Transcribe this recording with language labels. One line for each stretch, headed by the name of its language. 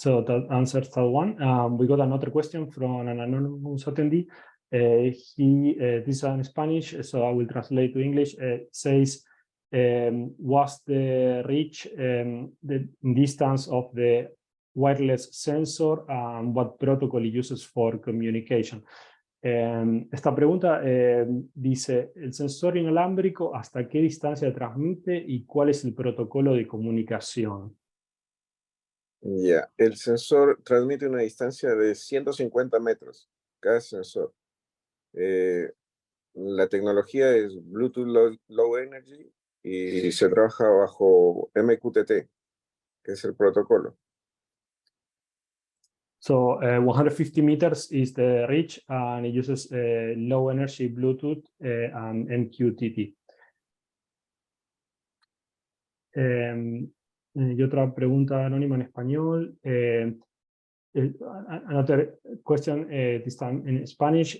English: So that answers that one. We got another question from an anonymous attendee. This is in Spanish, so I will translate to English. Says, what's the reach, the distance of the wireless sensor, and what protocol it uses for communication?
Spanish: Esta pregunta dice, ¿el sensor inalámbrico hasta qué distancia transmite y cuál es el protocolo de comunicación? Ya, el sensor transmite una distancia de 150 metros, cada sensor. La tecnología es Bluetooth Low Energy y se trabaja bajo MQTT, que es el protocolo.
English: So 150 meters is the reach, and it uses low energy Bluetooth and MQTT.
Spanish: Y otra pregunta anónima en español.
English: Another question, this time in Spanish.